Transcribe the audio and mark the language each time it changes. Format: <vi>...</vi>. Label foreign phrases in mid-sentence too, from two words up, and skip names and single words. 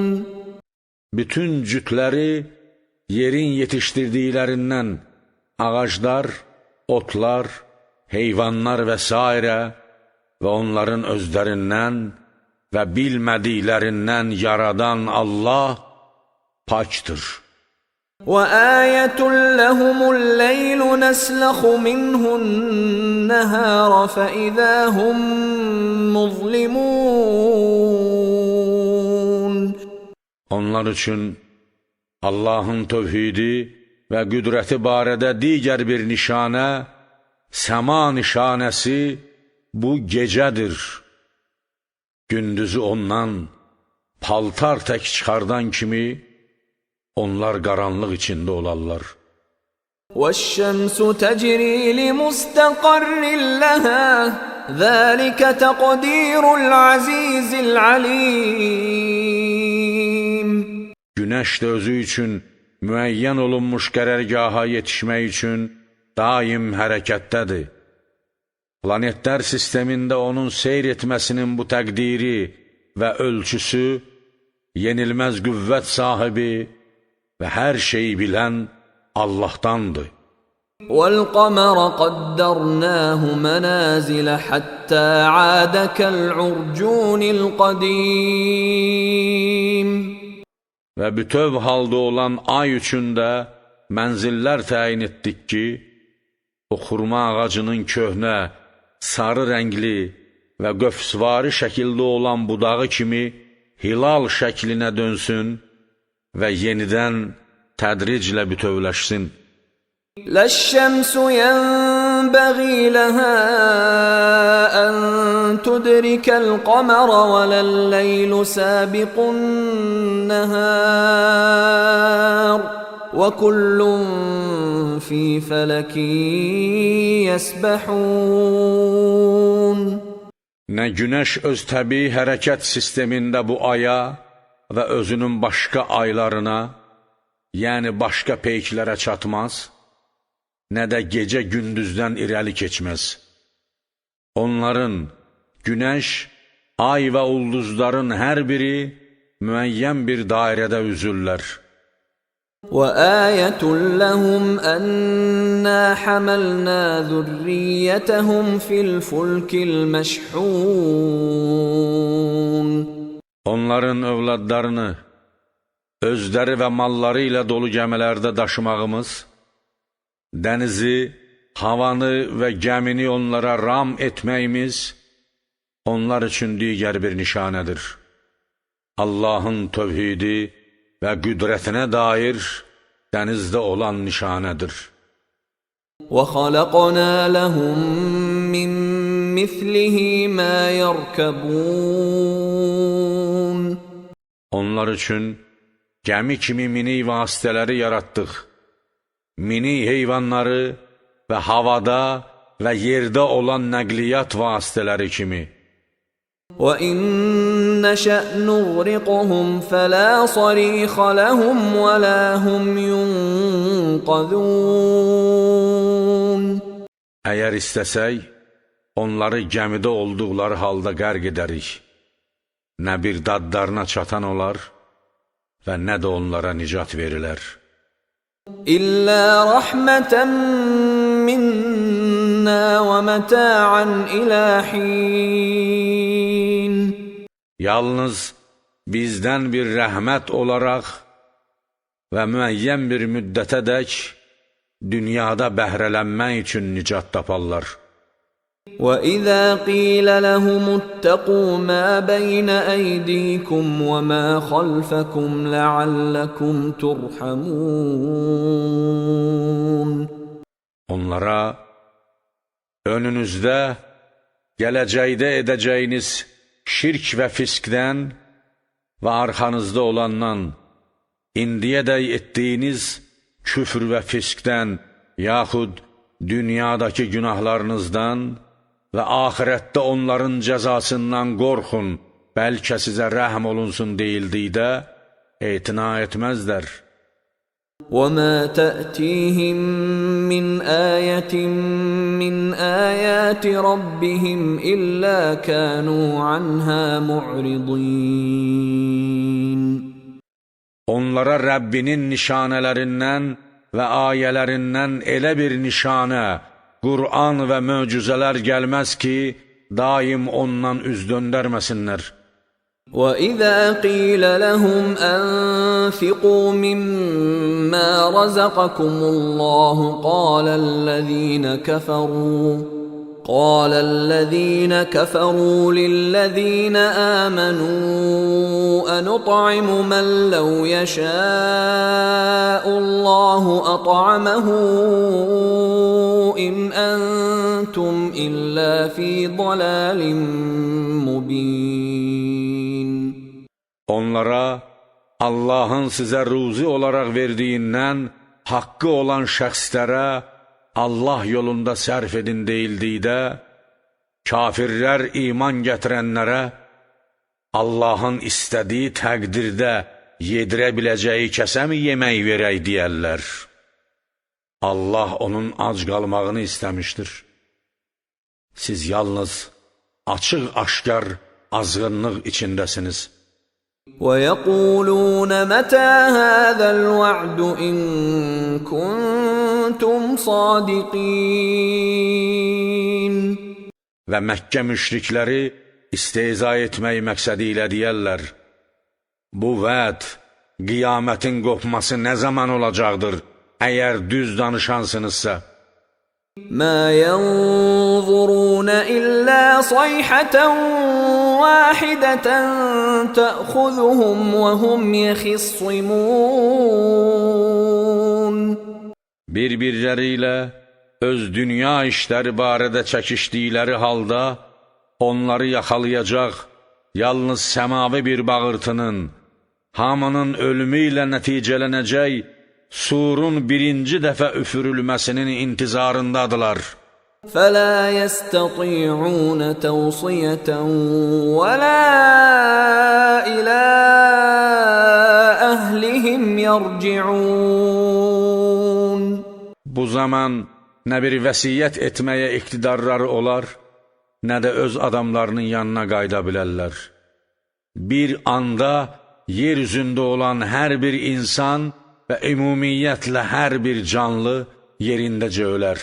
<az>Bütün cütləri yerin yetiştirdiklərindən ağaclar, otlar, heyvanlar və s. və onların özlərindən və bilmədiklərindən yaradan Allah pakdır.</az> <ar>وَآيَةٌ لَهُمُ اللَّيْلُ نَسْلَخُ مِنْهُ النَّهَارَ فَإِذَا هُمْ مُظْلِمُونَ.</ar> <az>Onlar üçün Allahın tövhidi və qüdrəti barədə digər bir nişanə, səma nişanəsi bu gecədir. Gündüzü ondan paltar tək çıxardan kimi onlar qaranlıq içində olarlar.</az> <ar>وَالشَّمْسُ تَجْرِي لِمُسْتَقَرٍّ لَهَا ذَلِكَ تَقْدِيرُ الْعَزِيزِ الْعَلِيمِ.</ar> <az>Günəş də özü üçün müəyyən olunmuş qərərgaha yetişmək üçün daim hərəkətdədir. Planetlər sistemində onun seyr etməsinin bu təqdiri və ölçüsü yenilməz qüvvət sahibi və hər şeyi bilən Allahdandır.</az> <ar>وَالْقَمَرَ قَدَّرْنَاهُ مَنَازِلَ حَتَّى عَادَ كَالْعُرْجُونِ الْقَدِيمِ.</ar> <az>Və bütöv halda olan ay üçün də mənzillər təyin etdik ki, o xurma ağacının köhnə, sarı rəngli və qöfsvari şəkildə olan budağı kimi hilal şəklinə dönsün və yenidən tədriclə bütövləşsin.</az> <ar>لا الشمس ينبغي لها أن تدرك القمر ولا الليل سابق النهار وكل في فلك يسبحون.</ar> <az>Nə günəş öz təbii hərəkət sistemində bu aya və özünün başqa aylarına, yəni başqa peyklərə çatmaz, nə də gecə gündüzdən irəli keçməz. Onların, günəş, ay və ulduzların hər biri müəyyən bir dairədə üzürlər.</az> <ar>وآية لهم أنا حملنا ذريتهم في الفلك المشحون.</ar> <az>Onların övladlarını, özləri və malları ilə dolu gəmilərdə daşımağımız, dənizi, havanı və gəmini onlara ram etməyimiz, onlar üçün digər bir nişanədir. Allahın tövhidi və qüdrətinə dair dənizdə olan nişanədir.</az> <ar>وَخَلَقْنَا لَهُم مِّن مِّثْلِهِ مَا يَرْكَبُونَ.</ar> <az>Onlar üçün gəmi kimi minik vasitələri yaratdıq. Minik heyvanları və havada və yerdə olan nəqliyyat vasitələri kimi.</az> <ar>وَإِن نَّشَأْ نُغْرِقْهُمْ فَلَا صَرِيخَ لَهُمْ وَلَا هُمْ يُنقَذُونَ.</ar> <az>Əgər istəsək, onları gəmidə olduqları halda qərq edərik. Nə bir dadlarına çatan olar və nə də onlara nicat verilər.</az> <ar>إِلَّا رَحْمَةً مِّنَّا وَمَتَاعًا إِلَى حِينٍ.</ar> <az>Yalnız bizdən bir rəhmət olaraq və müəyyən bir müddətədək dünyada bəhrələnmək üçün nicat taparlar.</az> <ar>وَإِذَا قِيلَ لَهُمُ اتَّقُوا مَا بَيْنَ أَيْدِيكُمْ وَمَا خَلْفَكُمْ لَعَلَّكُمْ تُرْحَمُونَ.</ar> <az>Onlara önünüzdə, gələcəkdə edəcəyiniz şirk və fiskdən və arxanızda olandan, indiyədək etdiyiniz küfr və fiskdən, yaxud dünyadakı günahlarınızdan və axirətdə onların cəzasından qorxun, bəlkə sizə rəhm olunsun deyildikdə, etina etməzlər.</az> <ar>وَمَا تَأْتِيهِم مِّنْ آيَةٍ مِّنْ آيَاتِ رَبِّهِمْ إِلَّا كَانُوا عَنْهَا مُعْرِضِينَ.</ar> <az>Onlara Rəbbinin nişanələrindən və ayələrindən elə bir nişanə, Qur'an və möcüzələr gəlməz ki, daim ondan üz döndərməsinlər.</az> <ar>وَإِذَا قِيلَ لَهُمْ أَنفِقُوا مِمَّا رَزَقَكُمُ اللَّهُ قَالَ الَّذِينَ كَفَرُوا لِلَّذِينَ آمَنُوا أَنُطْعِمُ مَن لَّوْ يَشَاءُ اللَّهُ أَطْعَمَهُ إِنْ أَنتُمْ إِلَّا فِي ضَلَالٍ مُّبِينٍ.</ar> <az>Onlara Allahın sizə ruzi olaraq verdiyindən haqqı olan şəxslərə Allah yolunda sərf edin deyildikdə, kafirlər iman gətirənlərə Allahın istədiyi təqdirdə yedirə biləcəyi kəsəmi yemək verək deyərlər. Allah onun ac qalmağını istəmişdir. Siz yalnız açıq-aşkar azğınlıq içindəsiniz.</az> <ar>وَيَقُولُونَ مَتَى هَذَا الْوَعْدُ إِن كُنتُمْ صَادِقِينَ.</ar> <az>Və Məkkə müşrikləri istehza etmək məqsədi ilə deyərlər, bu vəd, qiyamətin qopması nə zaman olacaqdır, əgər düz danışansınızsa?</az> <ar>مَا يَنظُرُونَ إِلَّا صَيْحَةً وَاحِدَةً تَأْخُذُهُمْ وَهُمْ يَخِصِّمُونَ.</ar> <az>Bir-birləri ilə öz dünya işləri barədə çəkişdikləri halda, onları yaxalayacaq yalnız səmavi bir bağırtının, hamının ölümü ilə nəticələnəcək surun birinci dəfə üfürülməsinin intizarındadılar.</az> <ar>فَلَا يَسْتَطِيعُونَ تَوْصِيَةً وَلَا إِلَى أَهْلِهِمْ يَرْجِعُونَ</ar> <az>Bu zaman nə bir vəsiyyət etməyə iqtidarları olar, nə də öz adamlarının yanına qayıda bilərlər. Bir anda yer üzündə olan hər bir insan və ümumiyyətlə hər bir canlı yerindəcə ölər.</az>